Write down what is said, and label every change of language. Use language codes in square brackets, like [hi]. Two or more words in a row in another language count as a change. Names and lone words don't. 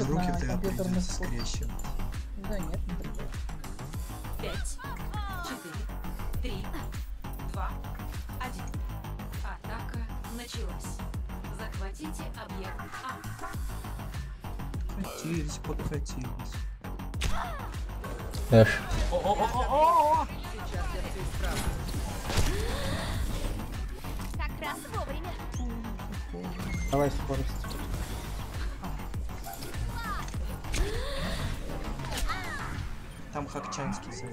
[ru] учат руки на тогда компьютерных придется курсах. скрещивать. Да нет, не придется. 5, 4, 3, 2, 1. Атака началась. Захватите объект А. Подкатились, подкатились. Эш. Как раз вовремя. Давай скорость. Там Хакчанский зовут.